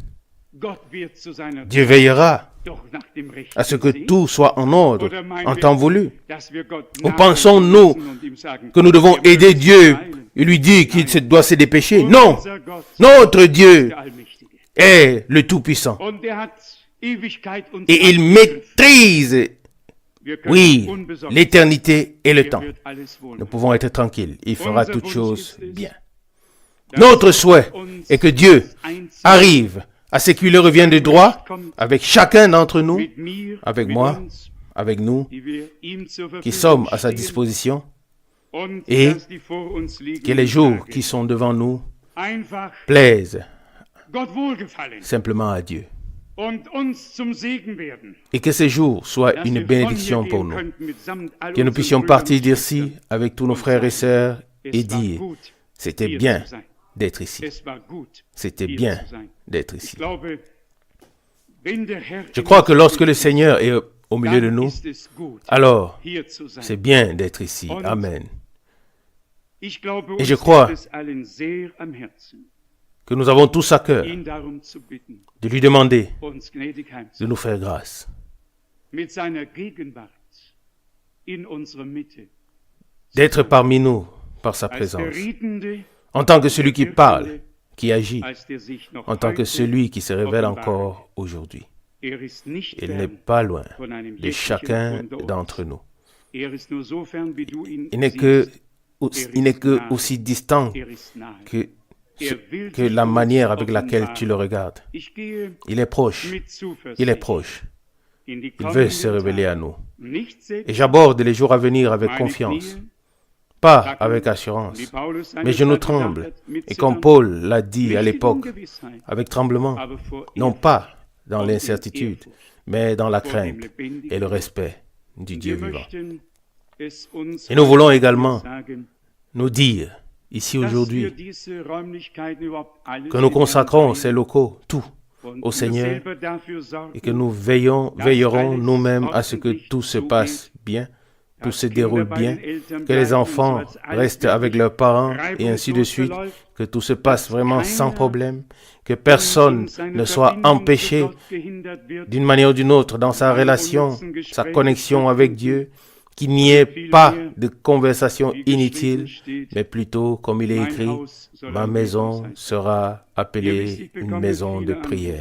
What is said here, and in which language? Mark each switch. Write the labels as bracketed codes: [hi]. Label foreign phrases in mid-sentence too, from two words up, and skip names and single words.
[fr] Dieu veillera à ce que tout soit en ordre, en temps voulu. Ou pensons-nous que nous devons aider Dieu et lui dire qu'il doit se dépêcher? Non, notre Dieu est le Tout-Puissant. [de] Ewigkeit und [fr] Et il [de] Zeit [fr] maîtrise, [de] wir können [fr] oui, [de] unbesorgt [fr] l'éternité et le [de] sein. [fr] temps. [de] Er wird alles wohl [fr] Nous [de] machen. [fr] pouvons être tranquilles. Il fera [de] Unser [fr] toutes [de] Wunsch [fr] choses [de] ist es, [fr] bien. [de] dass [fr] Notre souhait [de] Gott uns [fr] est que Dieu [de] das Einzige [fr] arrive à ce qui lui revient de droit avec chacun d'entre nous, [de] mit mir, [fr] avec [de] mit [fr] moi, [de] uns, [fr] avec nous, [de] die wir ihm zur [fr] qui [de] Verfügung [fr] sommes à sa [de] stehen, [fr] disposition, [de] und [fr] et [de] dass die vor uns [fr] que [de] liegenden [fr] les jours [de] Tage [fr] qui sont devant nous [de] einfach [fr] plaisent [de] Gott wohlgefallen [fr] simplement à Dieu. [de] und uns zum Segen werden. [fr] Et que ces jours soient [de] Dass [fr] une [de] wir von [fr] bénédiction [de] hier [fr] pour [de] gehen [fr] nous. [de] könnten mitsamt all [fr] Que nous [de] unseren [fr] puissions [de] Brüdern [fr] partir [de] und [fr] d'ici [de] Schwestern. [fr] avec tous nos frères et sœurs et [de] Es war [fr] dire, [de] gut, [fr] c'était [de] hier [fr] bien [de] zu sein. [fr] d'être ici. [de] Es war gut, [fr] C'était [de] hier [fr] bien [de] zu sein. [fr] d'être [de] Ich [fr] ici. [de] glaube, wenn der Herr [fr] Je [de] in [fr] crois [de] uns [fr] que lorsque le [de] ist, [fr] Seigneur est au milieu de [de] dann [fr] nous, [de] ist es gut, [fr] alors [de] hier zu sein. [fr] c'est bien d'être ici. Amen. [de] Ich glaube, [fr] Et je [de] uns [fr] crois [de] liegt es allen sehr am Herzen, [fr] Que nous avons tous à cœur [de] ihn darum zu bitten, [fr] de lui demander [de] uns gnädig [fr] de [de] heimzuführen. [fr] nous faire grâce, [de] Mit seiner Gegenwart in unserer Mitte, [fr] d'être parmi nous par sa [de] als der [fr] présence, [de] Redende, [fr] en tant que celui qui parle, qui agit, [de] als der sich noch [fr] en tant que [de] heute [fr] celui qui se révèle [de] offenbart. [fr] encore aujourd'hui. [de] Ist nicht [fr] Il n'est [de] fern [fr] pas loin [de] von einem [fr] de [de] jeglichen [fr] chacun [de] unter uns. [fr] d'entre nous. [de] Ist nur so fern, wie du ihn [fr] Il n'est que, [de] siehst. [fr] il n'est que aussi distant [de] Ist nahe. [fr] que, [de] Will [fr] que [de] sich [fr] la [de] uns [fr] manière avec laquelle [de] offenbaren. [fr] tu le regardes. [de] Ich gehe [fr] Il est proche, [de] mit Zuversicht [fr] il est proche, [de] in die [fr] il veut se [de] kommenden [fr] révéler à [de] Tage. [fr] nous. [de] Nicht selbst [fr] Et j'aborde les jours à venir avec [de] meine [fr] confiance, [de] Knie, [fr] pas [de] Sacken, [fr] avec assurance, [de] wie Paulus seine [fr] mais je nous [de] Zeit gesagt [fr] tremble. [de] hat, mit [fr] Et comme [de] Zittern, [fr] Paul l'a dit [de] nicht [fr] à [de] in [fr] l'époque, [de] Ungewissheit, [fr] avec tremblement, [de] aber vor [fr] non [de] Ehrfurcht [fr] pas dans [de] und in [fr] l'incertitude, [de] Ehrfurcht [fr] mais dans la [de] vor dem [fr] crainte [de] lebendigen [fr] et le [de] Gott. [fr] respect du Dieu [de] Wir [fr] vivant. [de] möchten es uns [fr] Et nous voulons [de] heute [fr] également [de] sagen, [fr] Nous dire, ici [de] dass wir [fr] aujourd'hui, [de] diese Räumlichkeiten überhaupt alles [fr] que nous [de] in [fr] consacrons [de] Herrn [fr] ces locaux, tout, [de] und [fr] au [de] wir [fr] Seigneur, [de] selber dafür sorgen, [fr] et que nous veillerons nous-mêmes à ce que tout se passe bien, tout se déroule bien, que les enfants restent avec leurs parents et ainsi de suite, que tout se passe vraiment sans problème, que personne ne soit empêché d'une manière ou d'une autre dans sa relation, sa connexion avec Dieu, qu'il n'y ait pas de conversation inutile, mais plutôt, comme il est écrit, ma maison sera appelée une maison de prière.